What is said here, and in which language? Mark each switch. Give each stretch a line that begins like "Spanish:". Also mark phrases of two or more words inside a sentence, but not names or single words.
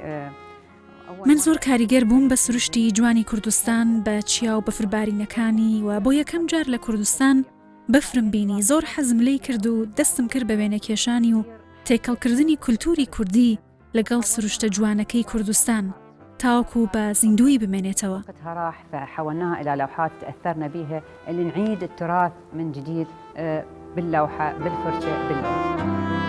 Central Kurdish: من زۆر کاریگەر بووم بە سروشتی جوانی کوردستان بە چیا و بەفربارینەکانی و بۆ یەکەم جار لە کوردستان بەفرم بینی. زۆر حەزم لێی کرد و دەستم کرد بە وێنەکێشانی و تێکەڵکردنی کولتوری کوردی لەگەڵ سروشتە جوانەکەی کوردستان تاوەکو بە زیندوی بمێنێتەوە.
Arabic: راح فحولناها إلى لوحات تأثرنا بها اللي نعيد التراث من جديد باللوحة بالفرشة باللوحة.